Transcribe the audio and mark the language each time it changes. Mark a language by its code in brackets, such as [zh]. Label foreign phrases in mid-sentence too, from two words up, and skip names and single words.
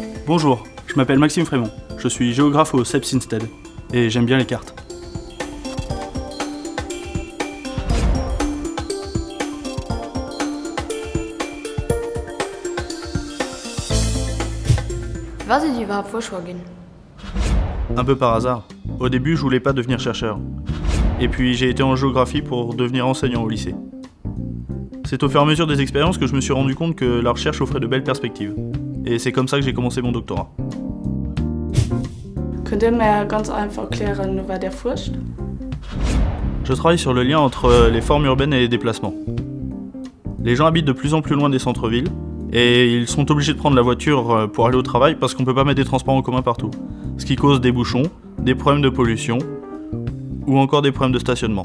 [fr] Bonjour, je m'appelle Maxime Frémont, je suis géographe au CEPS INSTED, et j'aime bien les cartes. [de] Was ist überhaupt vorgeschlagen? [fr] Un peu par hasard. Au début, je voulais pas devenir chercheur. Et puis j'ai été en géographie pour devenir enseignant au lycée. C'est au fur et à mesure des expériences que je me suis rendu compte que la recherche offrait de belles perspectives. Et c'est comme ça que j'ai commencé mon doctorat. [de] Könnt ihr mir ganz einfach erklären, was der forscht? [fr] Je travaille sur le lien entre les formes urbaines et les déplacements. Les gens habitent de plus en plus loin des centres-villes, et ils sont obligés de prendre la voiture pour aller au travail parce qu'on peut pas mettre des transports en commun partout. Ce qui cause des bouchons, des problèmes de pollution, ou encore des problèmes de stationnement.